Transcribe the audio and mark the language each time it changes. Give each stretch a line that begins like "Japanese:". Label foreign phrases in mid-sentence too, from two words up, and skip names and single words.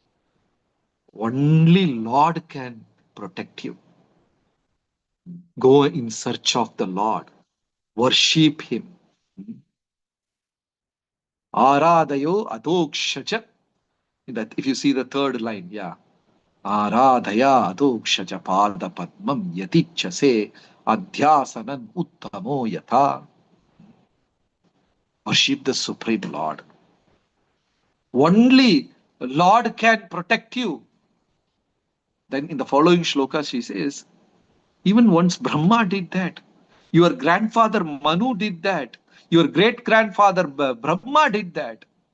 English: Only Lord can protect you. Go in search of the Lord. Worship Him.
Sanskrit: Aradayo adokshaja.
English: If you see the third line, yeah.
Sanskrit: Aradhaya adokshaja pada padmam yatichase adhyasanan uttamo yatha.
English: Worship the Supreme Lord. Only Lord can protect you. Then in the following shloka she says, even once Brahma did that. Your grandfather Manu did that. Your great grandfather Brahma did that.